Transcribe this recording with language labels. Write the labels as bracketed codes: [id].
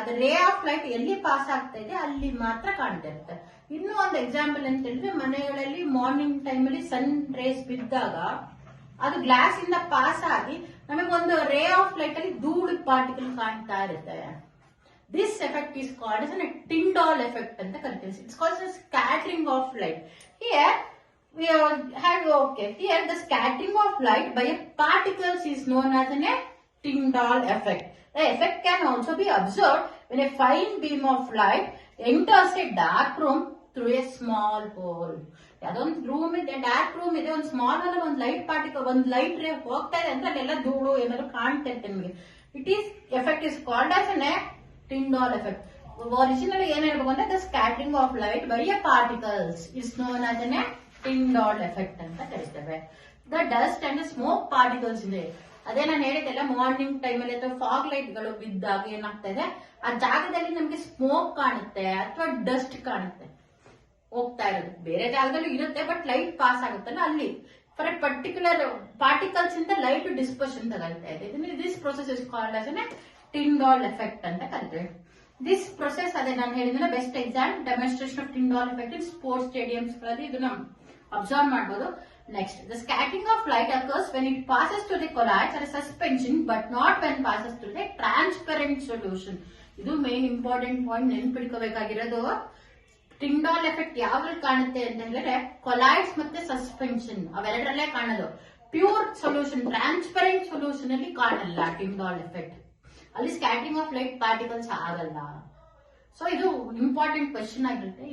[kn] ಅದು ray of light ಎಲ್ಲಿ pass ಆಗ್ತಾ ಇದೆ ಅಲ್ಲಿ ಮಾತ್ರ ಕಾಣ್ತಾ ಇರುತ್ತೆ. ಇನ್ನೂ ಒಂದು ಎಕ್ಸಾಂಪಲ್ ಅಂತ ಹೇಳಿದ್ರೆ ಮನೆಗಳಲ್ಲಿ ಮಾರ್ನಿಂಗ್ ಟೈಮ್ ಅಲ್ಲಿ ಸನ್ ರೇಸ್ ಬಿದ್ದಾಗ ಅದು ಗ್ಲಾಸ್ ಇಂದ ಪಾಸ್ ಆಗಿ ನಮಗೆ ಒಂದು ರೇ ಆಫ್ ಲೈಟ್ ಅಲ್ಲಿ ಧೂಳು ಪಾರ್ಟಿಕಲ್ ಕಾಣ್ತಾ ಇರುತ್ತೆ. [en] this effect is called as a Tyndall effect [kn] ಅಂತ ಕರಿತೀವಿ. [en] It's called as scattering of light. Here we have here the scattering of light by particles is known as a Tyndall effect. The effect can also be observed when a fine beam of light enters a dark room through a small hole. [kn] ಅದೊಂದು room ಇದೆ, dark room ಇದೆ, ಒಂದು small ಅಲ್ಲಿ ಒಂದು light particle, ಒಂದು light ray ಹೋಗ್ತಾ ಇದೆ ಅಂದ್ರೆ ಅಲ್ಲೆಲ್ಲ ಧೂಳು ಏನಾದ್ರು ಕಾಣ್ತಾ ಇರುತ್ತೆ ನಿಮಗೆ. [en] It is effect is called as a Tyndall effect. [kn] Original ಏನ್ ಹೇಳ್ಬೇಕು ಅಂದ್ರೆ [en] the scattering of light by a particles is known as a Tyndall effect [kn] ಅಂತ ಕರಿತೇವೆ. [en] the dust and smoke particles [kn] ಇದೆ, ಅದೇ ನಾನು ಹೇಳಿದ್ದೆಲ್ಲ ಮಾರ್ನಿಂಗ್ ಟೈಮ್ ಅಲ್ಲಿ ಅಥವಾ ಫಾಗ್ ಲೈಟ್ ಗಳು ಬಿದ್ದಾಗ ಏನಾಗ್ತಾ ಇದೆ ಆ ಜಾಗದಲ್ಲಿ ನಮ್ಗೆ ಸ್ಮೋಕ್ ಕಾಣುತ್ತೆ ಅಥವಾ ಡಸ್ಟ್ ಕಾಣುತ್ತೆ. ಹೋಗ್ತಾ ಇರೋದು. ಬೇರೆ ಜಾಗದಲ್ಲೂ ಇರುತ್ತೆ, ಬಟ್ ಲೈಟ್ ಪಾಸ್ ಆಗುತ್ತಲ್ಲ ಅಲ್ಲಿ [en] for a particular particles [kn] ಇಂದ ಲೈಟ್ ಡಿಸ್ಪರ್ಷನ್ ತಗೊಳ್ತಾ ಇದೆ. [en] this process is called as an Tyndall effect [kn] ಅಂತ ಕರಿತೇವೆ. [en] this process [kn] ಅದೇ ನಾನು ಹೇಳಿದ್ರೆ [en] best exam demonstration of Tyndall effect in sports stadiums [kn] ಗಳಲ್ಲಿ ಇದನ್ನ ಅಬ್ಸರ್ವ್ ಮಾಡಬಹುದು. [en] Next, the scattering of light occurs when it passes through the colloids or a suspension, but not when passes through the transparent solution. [kn] ಇದು main important point ನೆನ್ಪಿಡ್ಕೋಬೇಕಾಗಿರೋದು. Tyndall effect ಯಾವ್ದ್ರಲ್ಲಿ ಕಾಣುತ್ತೆ ಅಂತ ಹೇಳಿದ್ರೆ colloids ಮತ್ತೆ suspension ಅವೆರಡರಲ್ಲೇ ಕಾಣೋದು. Pure solution transparent solution ಅಲ್ಲಿ ಕಾಣಲ್ಲ Tyndall effect. ಅಲ್ಲಿ [en] scattering of light particles [kn] ಆಗಲ್ಲ. ಸೊ ಇದು ಇಂಪಾರ್ಟೆಂಟ್ ಕ್ವೆಶನ್ ಆಗಿರುತ್ತೆ.